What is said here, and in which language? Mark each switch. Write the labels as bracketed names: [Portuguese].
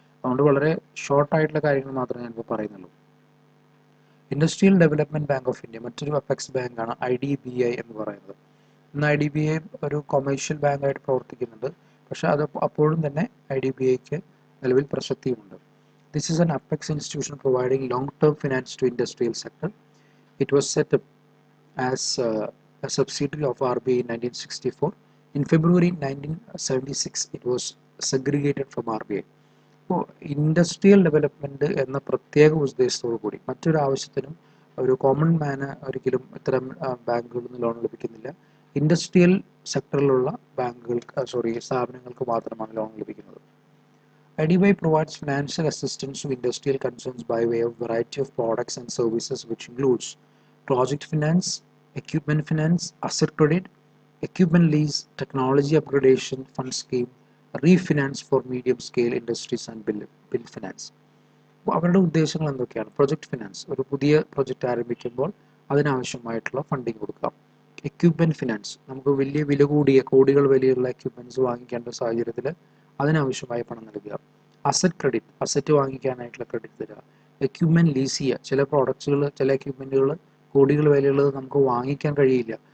[Malayalam] അതുകൊണ്ട് വളരെ ഷോർട്ടായിട്ടുള്ള കാര്യങ്ങൾ മാത്രമേ ഞാനിപ്പോൾ പറയുന്നുള്ളൂ. Industrial development bank of India മറ്റൊരു അപെക്സ് ബാങ്കാണ് IDBI എന്ന് പറയുന്നത്. ഇന്ന് IDBI ഒരു കൊമേഴ്ഷ്യൽ ബാങ്കായിട്ട് പ്രവർത്തിക്കുന്നുണ്ട്, പക്ഷേ അത് അപ്പോഴും തന്നെ IDBIക്ക് നിലവിൽ പ്രസക്തിയുമുണ്ട്. [English] This is an apex institution providing long-term finance to industrial sector. It was set up as a subsidiary of RBI in 1964. In February 1976, it was segregated from RBI. [Malayalam] അപ്പോൾ ഇൻഡസ്ട്രിയൽ ഡെവലപ്മെൻറ്റ് എന്ന പ്രത്യേക ഉദ്ദേശത്തോടു കൂടി മറ്റൊരു ആവശ്യത്തിനും ഒരു കോമൺ മാന് ഒരിക്കലും ഇത്തരം ബാങ്കുകളിൽ നിന്ന് ലോൺ ലഭിക്കുന്നില്ല. ഇൻഡസ്ട്രിയൽ സെക്ടറിലുള്ള സ്ഥാപനങ്ങൾക്ക് മാത്രമാണ് ലോൺ ലഭിക്കുന്നത്. [English] IDBI provides financial assistance to industrial concerns by way of variety of products and services, which includes project finance, equipment finance, asset credit, equipment lease, technology upgradation fund scheme, refinance for medium scale industries and bill finance. [Malayalam] അപ്പോൾ അവരുടെ ഉദ്ദേശങ്ങൾ എന്തൊക്കെയാണ്? Project finance, ഒരു പുതിയ project ആരംഭിക്കുമ്പോൾ അതിനാവശ്യമായിട്ടുള്ള funding കൊടുക്കാം. Equipment finance, നമുക്ക് വലിയ വില കൂടിയ കോടികൾ വിലയുള്ള എക്യുപ്മെൻറ്റ്സ് വാങ്ങിക്കേണ്ട സാഹചര്യത്തിൽ അതിനാവശ്യമായ പണം നൽകുക. അസറ്റ് ക്രെഡിറ്റ്, അസറ്റ് വാങ്ങിക്കാനായിട്ടുള്ള ക്രെഡിറ്റ് തരിക. എക്യുപ്മെൻറ്റ് ലീസ് ചെയ്യുക, ചില പ്രോഡക്ട്സുകൾ ചില എക്യുപ്മെൻറ്റുകൾ കോടികൾ വിലയുള്ളത് നമുക്ക് വാങ്ങിക്കാൻ കഴിയില്ല.